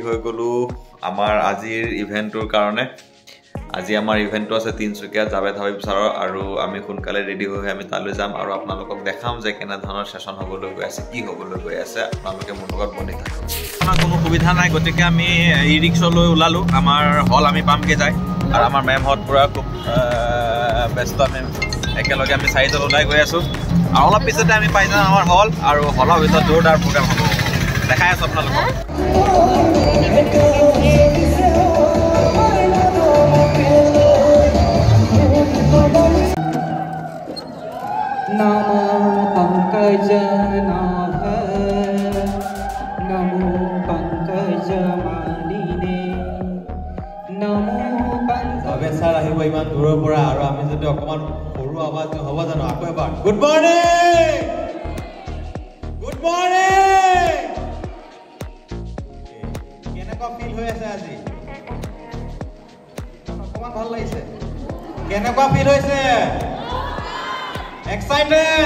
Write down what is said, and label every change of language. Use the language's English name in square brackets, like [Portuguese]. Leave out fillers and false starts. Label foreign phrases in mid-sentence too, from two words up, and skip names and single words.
[Assamese] হৈ গ'লোঁ আমাৰ আজিৰ ইভেণ্টটোৰ কাৰণে আজি আমাৰ ইভেণ্টটো আছে তিনচুকীয়াত জাভেদ হাবিব ছাৰৰ আৰু আমি সোনকালে ৰেডি হৈ আমি তালৈ যাম আৰু আপোনালোকক দেখাম যে কেনেধৰণৰ ছেশ্যন হ'বলৈ গৈ আছে কি হ'বলৈ গৈ আছে আপোনালোকে মোৰ লগত বনি থাকক আমাৰ কোনো সুবিধা নাই গতিকে আমি ই ৰিক্সালৈ ওলালোঁ আমাৰ হল আমি পামগৈ যায় আৰু আমাৰ মেমহঁত পূৰা খুব ব্যস্ত আমি একেলগে আমি 4জন ওলাই গৈ আছোঁ আৰু অলপ পিছতে আমি পাই যাম আমাৰ হল আৰু হলৰ ভিতৰত জোৰদাৰ প্ৰগ্ৰাম হ'ব দেখাই আছোঁ আপোনালোকক [Sanskrit] नमो पंकज नाभ नमो पंकज मालिने नमो पंकज [Assamese] ছাৰ আহিব ইমান দূৰৰ পৰা আৰু আমি যদি অকণমান সৰু আৱাজ হ'ব জানো আকৌ এবাৰ [English] good morning [Assamese] কেনেকুৱা ফিল হৈ আছে আজি অকণমান ভাল লাগিছে কেনেকুৱা ফিল হৈছে Excited!